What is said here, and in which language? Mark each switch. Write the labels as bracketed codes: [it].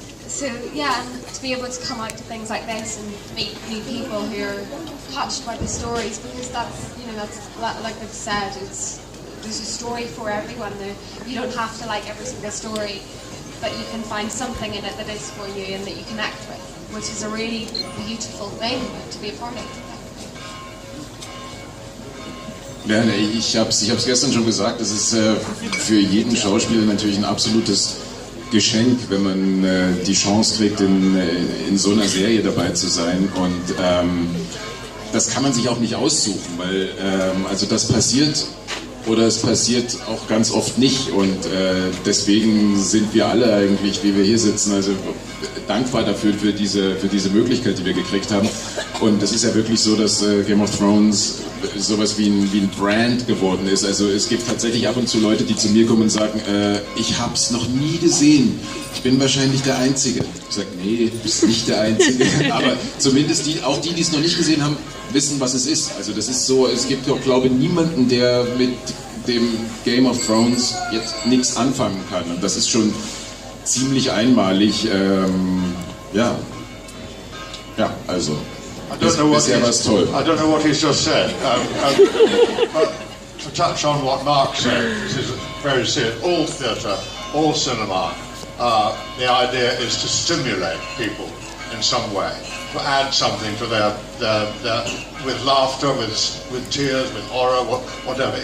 [en] So yeah, and to be able to come out to things like this and meet new people who are touched by the stories, because that's like they've said, there's a story for everyone. You don't have to like every single story, but you can find something in it that is for you and that you connect with, which is a really beautiful thing to be a part of. [de] Ja, ich hab's gestern schon gesagt, es ist für jeden Schauspieler natürlich ein absolutes Geschenk, wenn man die Chance kriegt, in so einer Serie dabei zu sein, und das kann man sich auch nicht aussuchen, weil also das passiert oder es passiert auch ganz oft nicht, und deswegen sind wir alle eigentlich, wie wir hier sitzen, also dankbar dafür für diese Möglichkeit, die wir gekriegt haben. Und es ist ja wirklich so, dass Game of Thrones sowas wie ein Brand geworden ist. Also es gibt tatsächlich ab und zu Leute, die zu mir kommen und sagen, ich hab's noch nie gesehen. Ich bin wahrscheinlich der Einzige. Ich sage, nee, du bist nicht der Einzige. Aber zumindest die es noch nicht gesehen haben, wissen, was es ist. Also das ist so, es gibt doch, glaube ich, niemanden, der mit dem Game of Thrones jetzt nichts anfangen kann. Und das ist schon ziemlich einmalig. Ja, also. [en] I don't know what he's just said, but to touch on what Mark said, this is very serious. All theatre, all cinema, the idea is to stimulate people in some way, to add something to their with laughter, with tears, with horror, whatever.